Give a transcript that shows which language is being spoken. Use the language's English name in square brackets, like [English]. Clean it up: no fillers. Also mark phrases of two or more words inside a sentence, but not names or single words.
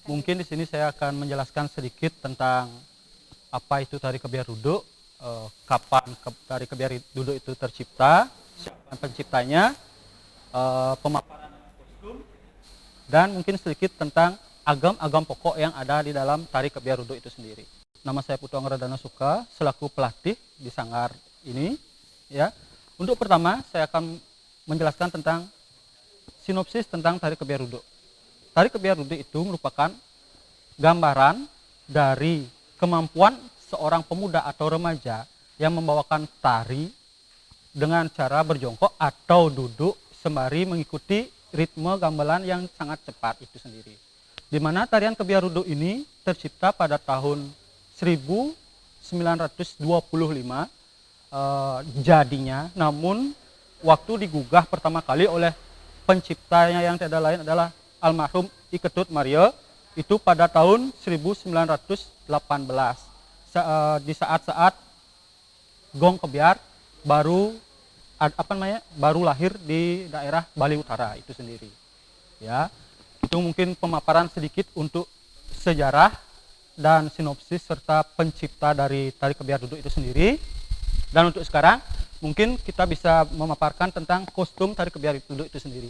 [Indonesian] mungkin di sini saya akan menjelaskan sedikit tentang apa itu tari kebiar duduk, kapan tari kebiar duduk itu tercipta, siapa penciptanya, pemaparan kostum, dan mungkin sedikit tentang agam-agam pokok yang ada di dalam tari kebiar duduk itu sendiri. Nama saya Putu Anggaradana Suka, selaku pelatih di sanggar ini. Ya, untuk pertama saya akan menjelaskan tentang sinopsis tentang tari kebiar duduk. Tari kebiar duduk itu merupakan gambaran dari kemampuan seorang pemuda atau remaja yang membawakan tari dengan cara berjongkok atau duduk sembari mengikuti ritme gamelan yang sangat cepat itu sendiri. Di mana tarian kebiar duduk ini tercipta pada tahun 1925 jadinya, namun waktu digugah pertama kali oleh penciptanya yang tidak lain adalah almarhum I Ketut Mario, itu pada tahun 1918 di saat-saat gong kebiar baru baru lahir di daerah Bali Utara itu sendiri. Ya, itu mungkin pemaparan sedikit untuk sejarah dan sinopsis serta pencipta dari tari kebiar duduk itu sendiri. Dan untuk sekarang mungkin kita bisa memaparkan tentang kostum tari kebiar duduk itu sendiri.